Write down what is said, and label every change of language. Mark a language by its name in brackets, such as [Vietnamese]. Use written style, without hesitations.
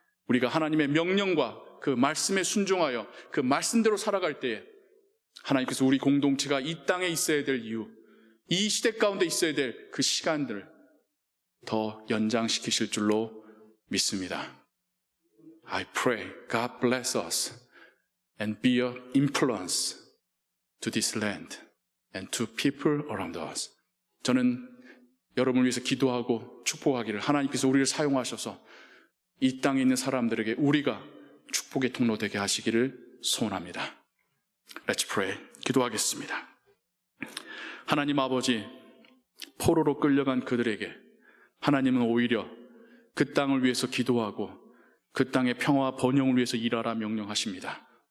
[Korean] 우리가 하나님의 명령과 그 말씀에 순종하여 그 말씀대로 살아갈 때에 하나님께서 우리 공동체가 이 땅에 있어야 될 이유, 이 시대 가운데 있어야 될 그 시간들을 더 연장시키실 줄로 믿습니다. [English] I pray God bless us and be an influence to this land and to people around us. [Korean] 저는 여러분을 위해서 기도하고 축복하기를 하나님께서 우리를 사용하셔서 이 땅에 있는 사람들에게 우리가 축복의 통로 되게 하시기를 소원합니다. [English] Let's pray. [Korean] 기도하겠습니다. 하나님 아버지, 포로로 끌려간 그들에게 하나님은 오히려 그 땅을 위해서 기도하고 그 땅의 평화와 번영을 위해서 일하라 명령하십니다.